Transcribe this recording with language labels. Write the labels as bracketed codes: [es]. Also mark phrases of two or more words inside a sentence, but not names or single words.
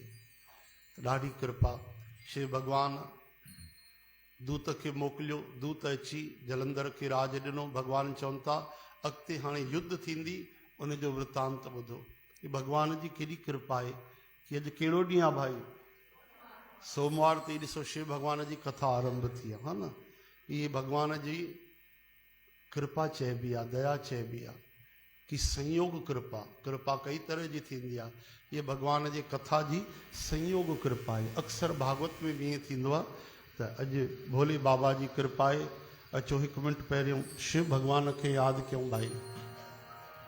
[sd] ॾाढी कृपा। शिव भॻवानु दूत खे मोकिलियो, दूत अची जलंधर खे राज ॾिनो। भॻवानु चवनि था अॻिते हाणे युद्ध थींदी, उनजो वृतांत ॿुधो। ही भॻवान जी केॾी कृपा आहे कि अॼु कहिड़ो ॾींहुं आहे भाई? सोमवार ते ॾिसो शिव भॻवान जी कथा आरंभ थी आहे, हा न। इहे भॻवान जी कृपा चइबी आहे, दया चइबी आहे कि संयोग कृपा। कृपा कई तरह जी थींदी आहे, ये भॻवान जे कथा जी संयोग कृपा आहे। अक्सर भागवत में बि ईअं थींदो आहे त अॼु भोले बाबा जी कृपा आहे। अचो हिकु मिंट पहिरियों शिव भॻवान खे यादि कयूं भाई।